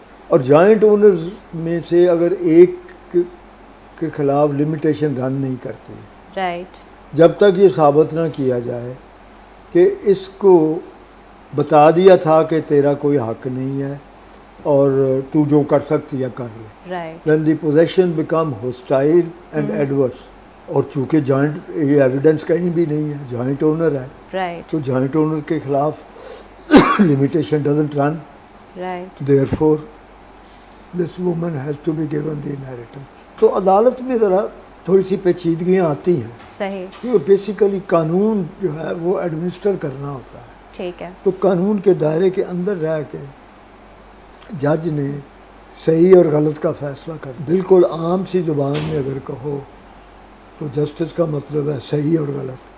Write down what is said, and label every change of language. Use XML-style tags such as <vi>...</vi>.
<ur>اور joint owners میں سے اگر ایک کے خلاف لمیٹیشن رن نہیں کرتے, رائٹ, جب تک یہ ثابت نہ کیا جائے کہ اس کو بتا دیا تھا کہ تیرا کوئی حق نہیں ہے اور تو جو کر سکتی ہے کر لے. Right.</ur> <en>when the possession become hostile and adverse.</en> <ur>اور چونکہ جوائنٹ یہ ایویڈنس کہیں بھی نہیں ہے, جوائنٹ اونر ہے, رائٹ. تو جوائنٹ اونر کے خلاف</ur> <en>limitation doesn't run.</en> <ur>Right.</ur> <en>therefore this woman has to be given the inheritance.</en> <ur>تو عدالت میں ذرا تھوڑی سی پیچیدگیاں آتی ہیں. صحیح. کیونکہ بیسیکلی قانون جو ہے وہ ایڈمنسٹر کرنا ہوتا ہے. ٹھیک ہے. تو قانون کے دائرے کے اندر رہ کے جج نے صحیح اور غلط کا فیصلہ کر. بالکل عام سی زبان میں اگر کہو تو جسٹس کا مطلب ہے صحیح اور غلط.</ur>